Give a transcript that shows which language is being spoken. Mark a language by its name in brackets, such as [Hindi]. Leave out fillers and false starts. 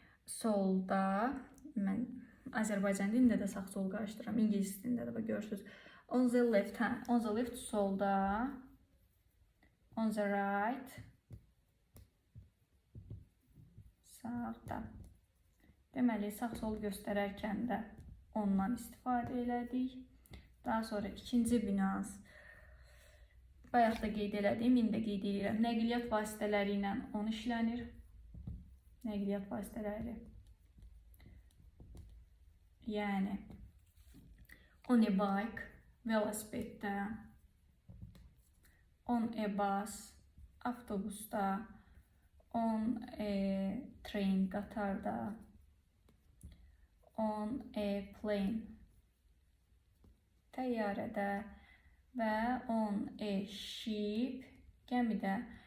[Azerbaijani] solda, mən Azərbaycan dilində də sağ-sol qarışdıram, ingilis dilində də görürsüz. [English] On the left, on the left solda, on the right sağda. [Azerbaijani] Deməli, sağ-sol göstərərkən də ondan istifadə elədik. Daha sonra ikinci bir nüans. Bayaq da qeyd elədim, indi də qeyd edirəm. Nəqliyyat vasitələri ilə on işlənir. Nəqliyyat vasitələri. Yəni, [English] on a bike, [Azerbaijani] velosipeddə, [English] on a bus, [Azerbaijani] avtobusda, [English] on a train, [Azerbaijani] qatarda, [English] on a plane, [Azerbaijani] təyyarədə və [English] on a ship, [Azerbaijani] gəmidə.